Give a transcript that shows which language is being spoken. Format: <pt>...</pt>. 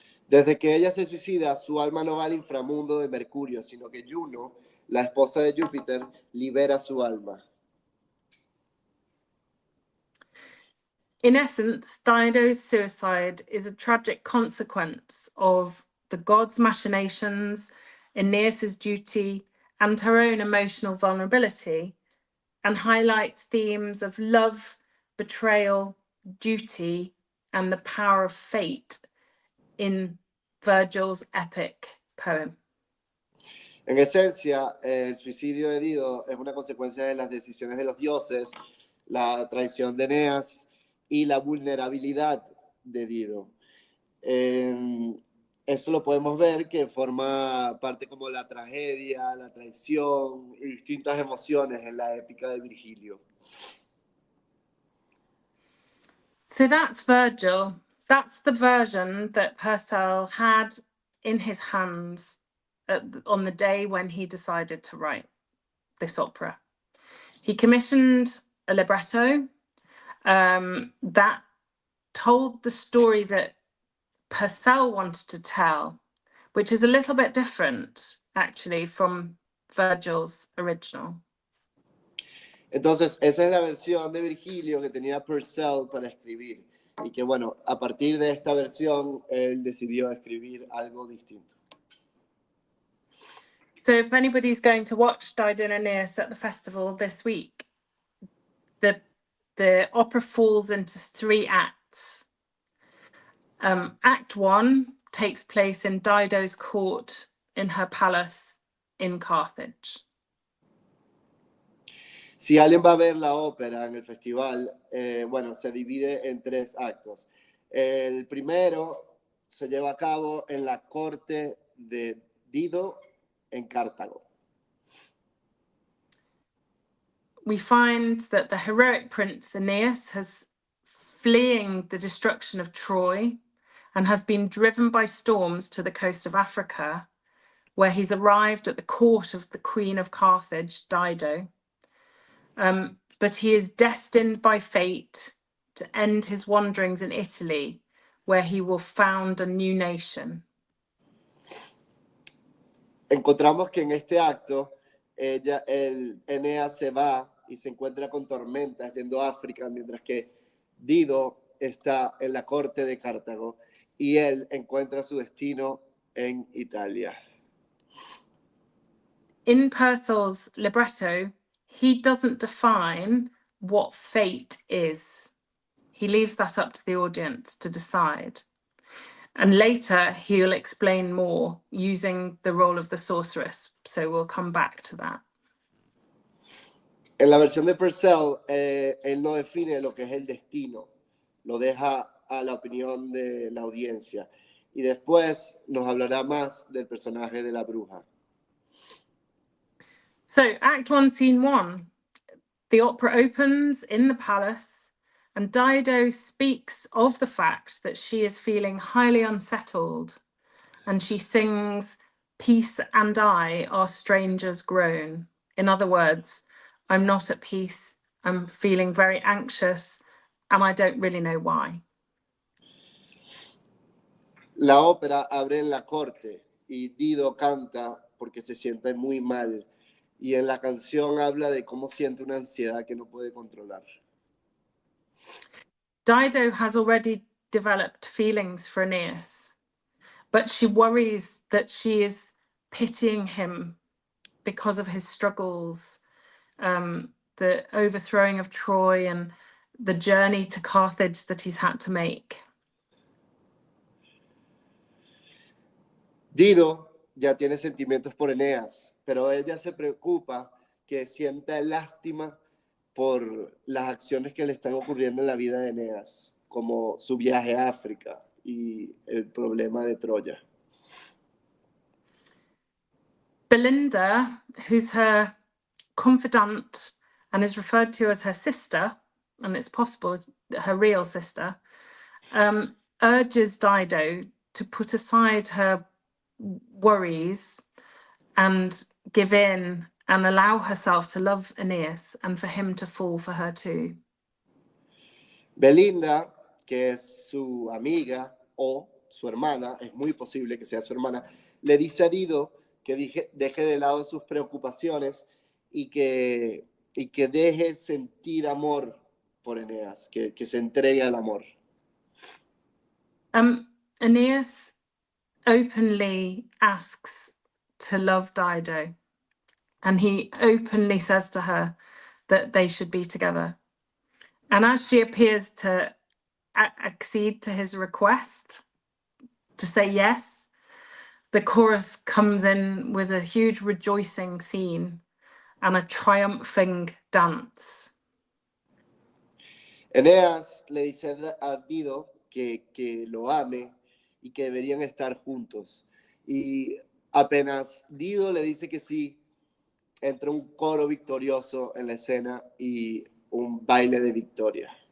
<es>Desde que ella se suicida, su alma no va al inframundo de Mercurio, sino que Juno, la esposa de Júpiter, libera su alma.</es> <en>In essence, Dido's suicide is a tragic consequence of the gods' machinations, Aeneas' duty, and her own emotional vulnerability, and highlights themes of love, betrayal, duty, and the power of fate in Virgil's epic poem.</en> <es>En esencia, el suicidio de Dido es una consecuencia de las decisiones de los dioses, la traición de Eneas y la vulnerabilidad de Dido. Eso lo podemos ver que forma parte como la tragedia, la traición y distintas emociones en la épica de Virgilio.</es> <en>So that's Virgil. That's the version that Purcell had in his hands on the day when he decided to write this opera. He commissioned a libretto that told the story that Purcell wanted to tell, which is a little bit different, actually, from Virgil's original.</en> <es>Entonces, esa es la versión de Virgilio que tenía Purcell para escribir. Y que, bueno, a partir de esta versión, él decidió escribir algo distinto.</es> <en>So if anybody's going to watch Dido and Aeneas at the festival this week, the opera falls into 3 acts. Act 1 takes place in Dido's court in her palace in Carthage.</en> <es>Si alguien va a ver la ópera en el festival, bueno, se divide en 3 actos. El primero se lleva a cabo en la corte de Dido en Cartago.</es> <en>We find that the heroic prince Aeneas has fleeing the destruction of Troy and has been driven by storms to the coast of Africa, where he's arrived at the court of the Queen of Carthage, Dido. But he is destined by fate to end his wanderings in Italy, where he will found a new nation.</en> <es>Encontramos que en este acto, Eneas se va y se encuentra con tormentas yendo a África, mientras que Dido está en la corte de Cartago y él encuentra su destino en Italia.</es> <en>In Purcell's libretto, he doesn't define what fate is. He leaves that up to the audience to decide. And later he'll explain more using the role of the sorceress. So we'll come back to that.</en> <es>En la versión de Purcell, él no define lo que es el destino, lo deja a la opinión de la audiencia. Y después nos hablará más del personaje de la bruja.</es> <en>So Act 1, Scene 1. The opera opens in the palace, and Dido speaks of the fact that she is feeling highly unsettled, and she sings, "Peace and I are strangers grown." In other words, I'm not at peace, I'm feeling very anxious, and I don't really know why.</en> <es>La ópera abre en la corte y Dido canta porque se siente muy mal. Y en la canción habla de cómo siente una ansiedad que no puede controlar.</es> <en>Dido has already developed feelings for Aeneas, but she worries that she is pitying him because of his struggles, the overthrowing of Troy and the journey to Carthage that he's had to make.</en> <es>Dido ya tiene sentimientos por Eneas, pero ella se preocupa que sienta lástima por las acciones que le están ocurriendo en la vida de Eneas, como su viaje a África y el problema de Troya.</es> <en>Belinda, who's her confidant and is referred to as her sister, and it's possible her real sister, urges Dido to put aside her worries and give in and allow herself to love Aeneas and for him to fall for her too.</en> <es>Belinda, que es su amiga o su hermana, es muy posible que sea su hermana, le dice a Dido que deje de lado sus preocupaciones y que deje sentir amor por Eneas, que se entregue al amor.</es> <en>Aeneas openly asks to love Dido, and he openly says to her that they should be together. And as she appears to accede to his request, to say yes, the chorus comes in with a huge rejoicing scene and a triumphing dance.</en> <es>Eneas le dice a Dido que lo ame y que deberían estar juntos. Y apenas Dido le dice que sí, entra un coro victorioso en la escena y un baile de victoria.</es>